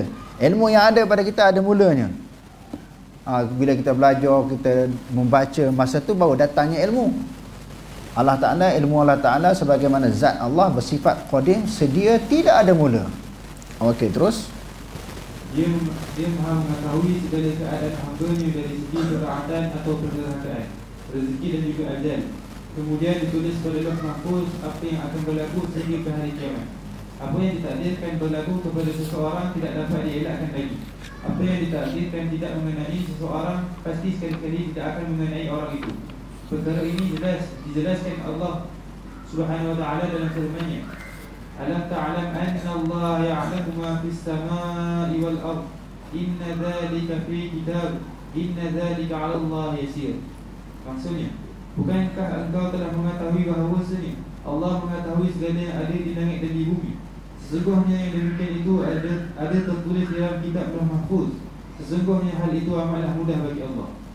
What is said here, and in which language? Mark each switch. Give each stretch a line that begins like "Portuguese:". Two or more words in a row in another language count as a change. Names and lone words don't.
Malay: Ilmu yang ada pada kita ada mulanya. Bila kita belajar, kita membaca, masa tu baru datangnya ilmu. Allah Ta'ala, ilmu Allah Ta'ala sebagaimana zat Allah bersifat qadim, sedia, tidak ada mula. Okey, terus. Dia maha mengetahui segala keadaan hamba-Nya dari segi keraatan atau pergerakan, rezeki dan juga ajal. Kemudian ditulis pada Lauh Mahfuz apa yang akan berlaku sehingga ke hari kiamat. Apa yang ditakdirkan berlaku kepada seseorang tidak dapat dielakkan lagi. Apa yang ditakdirkan tidak mengenai seseorang pasti sekali-kali tidak akan mengenai orang itu. Perkara ini dijelaskan Allah
Arabic: سبحانه وتعالى
Malay: dalam firman-Nya.
Arabic: ألم تعلم أن الله يعلم ما في السماء والأرض. إن ذلك في كتاب إن ذلك على الله يسير.
Malay: Maksudnya, bukankah engkau telah mengetahui bahawasanya Allah mengetahui segala yang ada di langit dan di bumi? Sesungguhnya yang demikian itu ada tertulis dalam kitab Lauh Mahfuz. Sesungguhnya hal itu amatlah mudah bagi Allah.